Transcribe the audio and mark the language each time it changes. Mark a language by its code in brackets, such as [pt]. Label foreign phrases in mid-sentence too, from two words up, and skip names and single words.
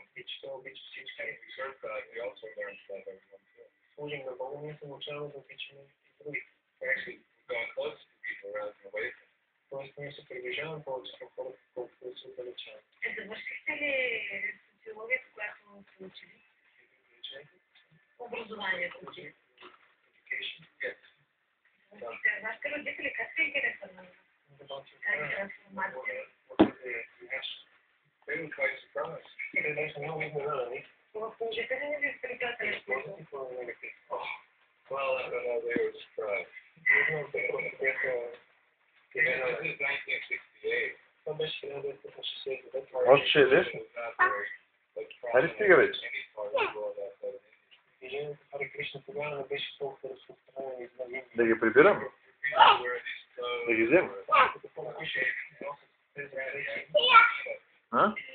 [en] And we serve God, we also learn to love everyone too. We're actually going close to people rather than away from them. [bg] Завършихте ли социологията, която сте учили? Образованието учили? Вашите родители как се интересуват на тази трансформация? [en] They were quite surprised. [bg] В положителен или отрицателен смисъл? [en] Well, I don't know, they were surprised. This is 1968. [bg] Още ще ядеш? Хайде стига вече. Да ги прибирам? Да ги взема? А?